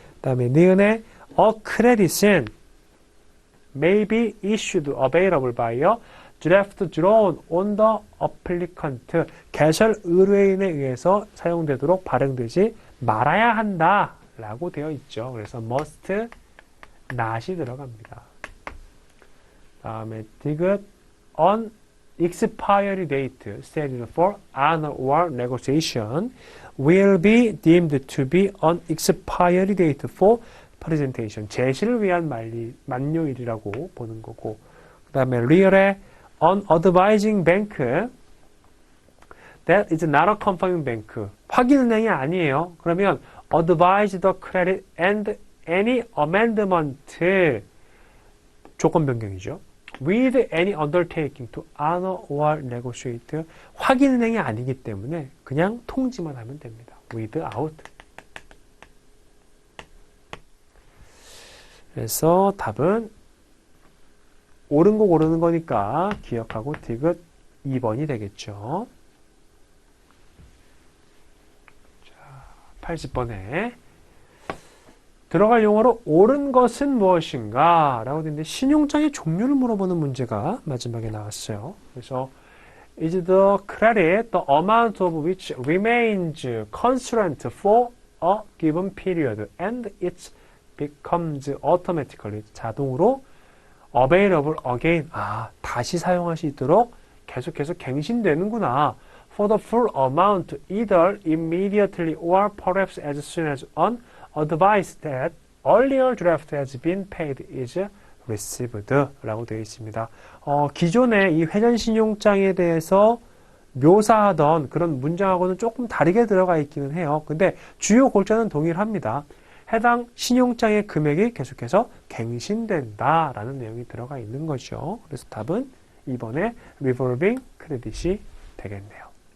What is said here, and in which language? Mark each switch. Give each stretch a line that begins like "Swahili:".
Korean: 그 다음에 니은의 a credit은
English: may be issued available by a draft drawn on the applicant
Korean: 개설 의뢰인에 의해서 사용되도록 발행되지 말아야 한다 라고 되어 있죠. 그래서 must not이 들어갑니다.
English: 다음에 디귿 on expiry date stated for honor or negotiation will be deemed to be on expiry date for presentation
Korean: 제시를 위한 만료일이라고 보는 거고
English: 그 다음에 real의 on advising bank that is not a confirming bank
Korean: 확인은행이 아니에요.
English: 그러면 advise the credit and any amendment
Korean: 조건 변경이죠.
English: with any undertaking to honor or negotiate
Korean: 확인은행이 아니기 때문에 그냥 통지만 하면 됩니다. without 그래서 답은 옳은 거 고르는 거니까 기억하고 디귿 2번이 되겠죠. 자, 80번에 들어갈 용어로 옳은 것은 무엇인가? 라고 되는데 신용장의 종류를 물어보는 문제가 마지막에 나왔어요.
English: 그래서 is the credit the amount of which remains constant for a given period and it becomes automatically 자동으로 available again
Korean: 다시 사용할 수 있도록 계속해서 갱신되는구나.
English: for the full amount either immediately or perhaps as soon as an advice that earlier draft has been paid is received
Korean: 라고 되어 있습니다. 기존의 이 회전신용장에 대해서 묘사하던 그런 문장하고는 조금 다르게 들어가 있기는 해요. 근데 주요 골자는 동일합니다. 해당 신용장의 금액이 계속해서 갱신된다 라는 내용이 들어가 있는 거죠. 그래서 답은 2번에 revolving credit이 되겠네요.